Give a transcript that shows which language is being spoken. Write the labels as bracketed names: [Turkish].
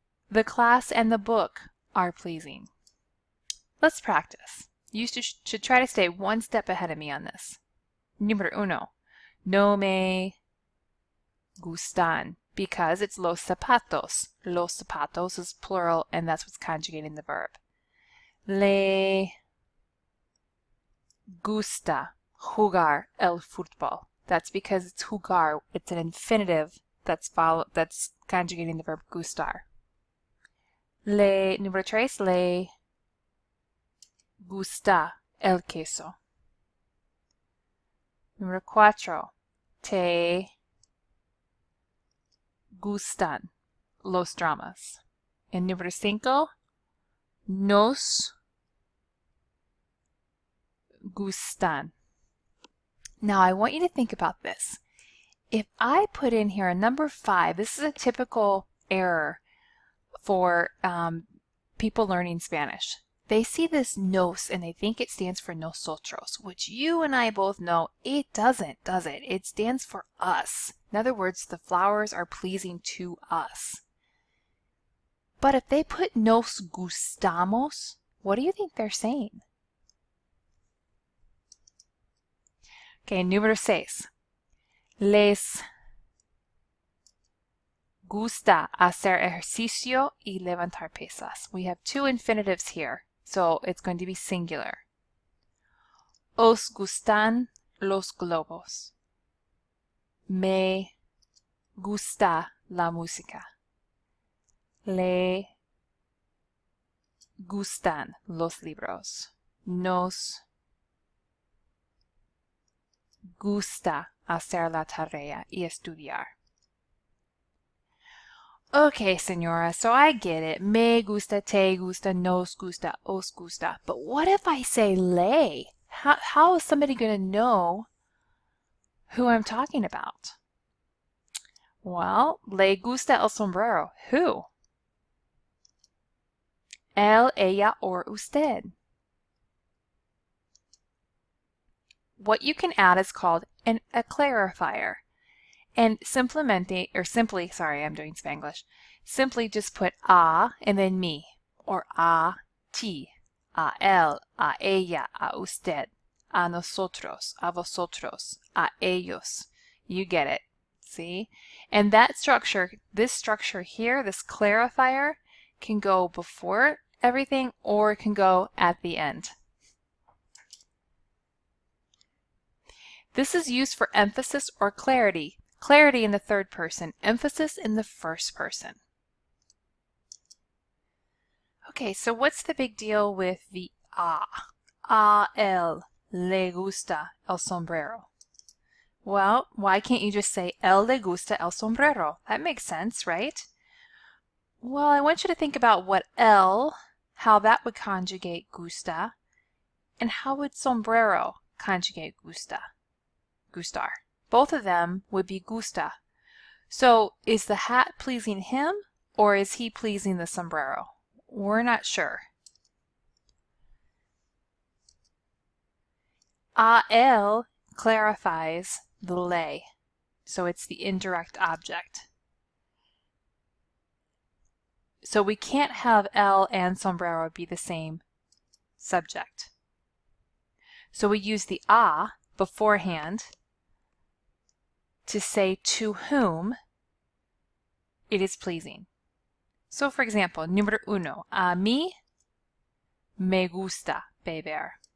[English] The class and the book are pleasing. Let's practice. You should try to stay one step ahead of me on this. [Spanish] Número uno. No me gustan, [English] because it's [Spanish] los zapatos. [English] Los zapatos is plural, and that's what's conjugating the verb. [Spanish] Le gusta jugar el fútbol. [English] That's because it's jugar. It's an infinitive that's conjugating the verb gustar. [Spanish] Número tres, le gusta el queso. Número cuatro, te gustan los dramas. And número cinco, nos gustan. [English] Now I want you to think about this. If I put in here a number 5, this is a typical error for people learning Spanish. They see this nos and they think it stands for nosotros, which you and I both know it doesn't, does it? It stands for us. In other words, the flowers are pleasing to us. But if they put [Spanish] nos gustamos, [English] what do you think they're saying? [Spanish] Okay, número 6. Les gusta hacer ejercicio y levantar pesas. [English] We have two infinitives here, so it's going to be singular. [Spanish] Os gustan los globos. Me gusta la música. Le gustan los libros. Nos gusta hacer la tarea y estudiar. Okay, señora, [English] so I get it. [Spanish] Me gusta, te gusta, nos gusta, os gusta. [English] But what if I say le? How is somebody going to know who I'm talking about? [Spanish] Well, le gusta el sombrero. [English] Who? [Spanish] Él, ella, or usted. [English] What you can add is called a clarifier. And simply, sorry, I'm doing Spanglish. Simply just put a and then me, or [Spanish] a ti, a él, a ella, a usted, a nosotros, a vosotros, a ellos. [English] You get it, see? And that structure, this structure here, this clarifier, can go before everything or it can go at the end. This is used for emphasis or clarity. Clarity in the third person, emphasis in the first person. Okay, so what's the big deal with the a? [Spanish] A él le gusta el sombrero. [English] Well, why can't you just say [Spanish] él le gusta el sombrero? [English] That makes sense, right? Well, I want you to think about what él, how that would conjugate gusta, and how would sombrero conjugate gusta, gustar. Both of them would be gusta. So is the hat pleasing him or is he pleasing the sombrero? We're not sure. A él clarifies the le, so it's the indirect object. So we can't have él and sombrero be the same subject. So we use the a beforehand to say to whom it is pleasing. So for example, [Spanish] número uno, a mí me gusta beber.